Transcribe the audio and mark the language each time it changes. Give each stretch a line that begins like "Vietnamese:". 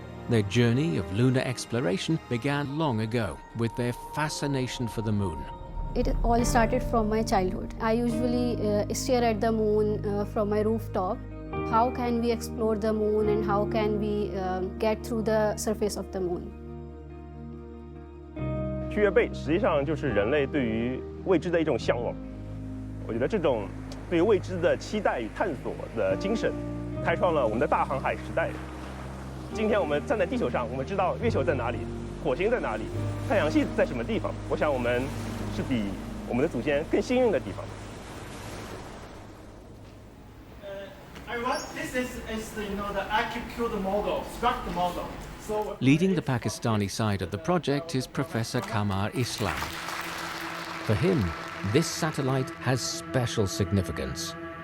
English: Their journey of lunar exploration began long ago with their fascination for the moon. It all started from my childhood. I usually stare at the moon from my rooftop. How can we explore the moon and how can we get through the surface of the moon?
Chinese: 去月背实际上就是人类对于未知的一种向往。我觉得这种对未知的期待与探索的精神，开创了我们的大航海时代。今天我们站在地球上，我们知道月球在哪里，火星在哪里，太阳系在什么地方。我想我们是比我们的祖先更幸运的地方。
English: This is the acute model, structure model. So Leading the Pakistani side of the project is Professor Qamar Islam. For him, this satellite has special significance.